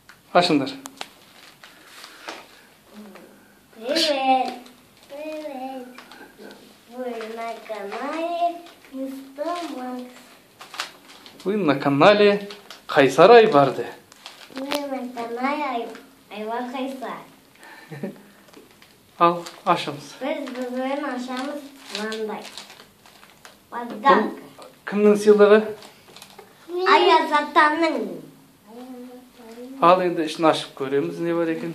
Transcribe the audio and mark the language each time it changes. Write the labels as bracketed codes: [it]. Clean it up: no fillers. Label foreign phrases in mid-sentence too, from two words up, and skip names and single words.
[kk] Ашыңдар. [ru] Привет. Привет. Вы на канале Мистер Макс. Вы на канале Қайсар Айбарды. Мы на канале Айбар Қайсар. [kk] Ал, ашамыз. Біз бүгін ашамыз мынандай. [ru] Подарка. [kk] Кімнің сыйлығы? Аяз атаның. Ал енді ішін ашып көреміз, не бар екен?